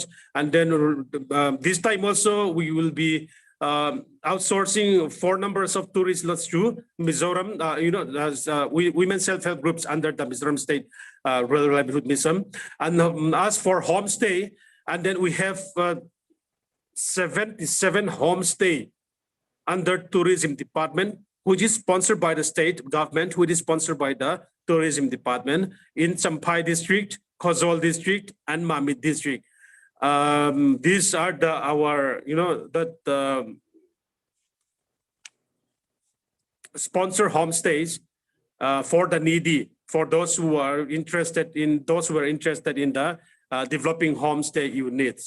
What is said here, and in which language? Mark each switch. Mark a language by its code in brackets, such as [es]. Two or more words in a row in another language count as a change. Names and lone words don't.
[en] And then this time also we will be outsourcing 4 numbers of tourist lodges to Mizoram, as women self-help groups under the Mizoram State Rural Livelihood Mission. And as for homestay, and then we have 77 homestay under tourism department, which is sponsored by the state government, which is sponsored by the tourism department in Champhai district, Khozol district, and Mamit district. These are our sponsor homestays for the needy, for those who are interested in the developing homestay units.